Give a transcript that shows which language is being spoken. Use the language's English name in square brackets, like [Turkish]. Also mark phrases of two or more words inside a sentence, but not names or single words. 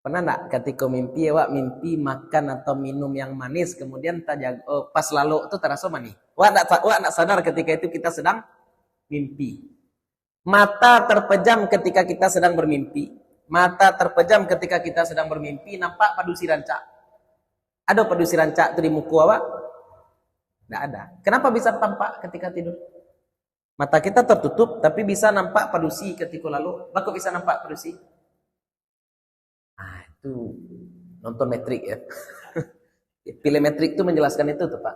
[Indonesian] Pernah enggak ketika mimpi mimpi makan atau minum yang manis kemudian pas lalu itu terasa manis. Enggak sadar ketika itu kita sedang mimpi. Mata terpejam ketika kita sedang bermimpi. Mata terpejam ketika kita sedang bermimpi [Minangkabau] nampak padusi rancak. [Indonesian] Ada [Minangkabau] padusi rancak [Indonesian] itu di muka awak? Enggak ada. Kenapa bisa tampak ketika tidur? Mata kita tertutup tapi bisa nampak padusi ketika lalu. Kok bisa nampak padusi? Itu nonton metrik ya. Pilemetrik itu menjelaskan itu tuh Pak.